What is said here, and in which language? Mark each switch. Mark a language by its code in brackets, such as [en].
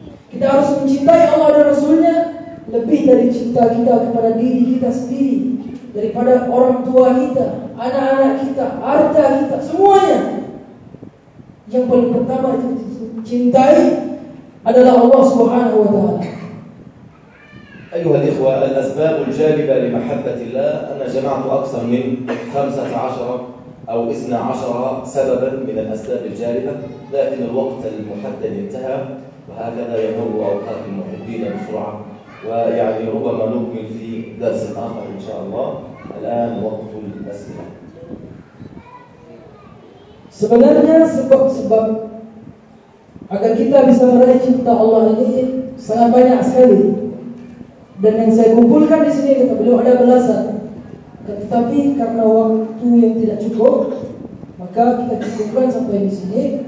[id] Kita harus mencintai Allah dan Rasulnya lebih dari cinta kita kepada diri kita sendiri, daripada orang tua kita, anak-anak kita, harta kita, semuanya. Yang paling pertama yang dicintai adalah Allah Subhanahu wa taala. [ar] أيها الإخوة، الأسباب الجالبة لمحبة الله، أنا جمعت أكثر من 15 أو 12 سببا من الأسباب الجالبة، لكن الوقت المحدد انتهى، وهكذا يمر أوقات المحبين بسرعة، ويعني ربما نكمل في درس آخر إن شاء الله. الآن وقت الأسئلة. [id] Sebenarnya sebab-sebab agar kita bisa meraih cinta Allah ini sangat banyak sekali. Dan yang saya kumpulkan di sini kata beliau ada belasan. Tetapi karena waktu yang tidak cukup, maka kita cukupkan sampai di sini.